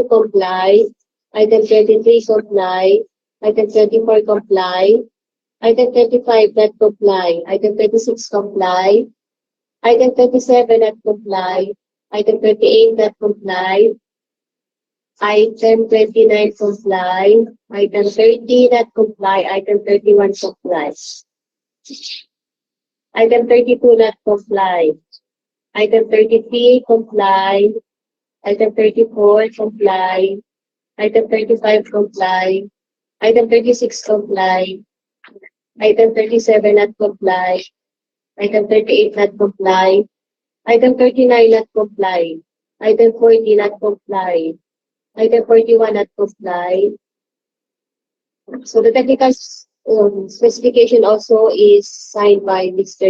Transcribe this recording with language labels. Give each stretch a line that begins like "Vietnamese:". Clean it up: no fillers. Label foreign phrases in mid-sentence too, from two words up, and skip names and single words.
English: comply, item 23, comply, item 24, comply, item 25, not comply, item 26, comply, item 27, not comply, item 28, not comply, item 29, comply, item 30, not comply, item 31, comply, item 32, not comply, item 33, comply, item 34, comply, item 35, comply, item 36, comply, item 37, not comply, item 38, not comply, item 39, not comply, item 40, not comply, item 41, not comply. So the technical specification also is signed by Mr.